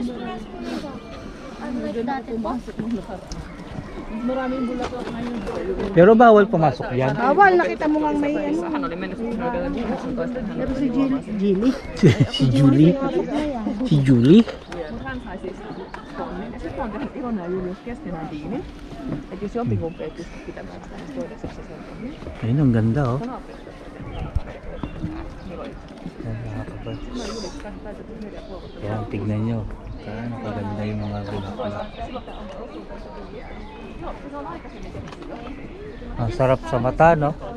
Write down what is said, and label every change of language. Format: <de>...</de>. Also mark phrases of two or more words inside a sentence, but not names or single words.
<tl>Unlike dati po. maraming bulaklak na yun. Pero bawal pumasok yan. Bawal, nakita mo nga may ano. Pero si Jilly. Si Julie. Si Julie.</tl> <fi>Han sai siis tonnin. Ja sitten on tehnyt Ilona ja Julius keskenään diinin. Että jos jompikumpi ei pysty pitämään sitä, niin toiseksi se on tonnin.</fi> <tl>Ayun, ang ganda oh.</tl> <fi>Naapurista</fi> <tl>Ayan, tignan nyo. Saan kaganda yung mga bulaklak. Ang sarap sa mata, no?</tl>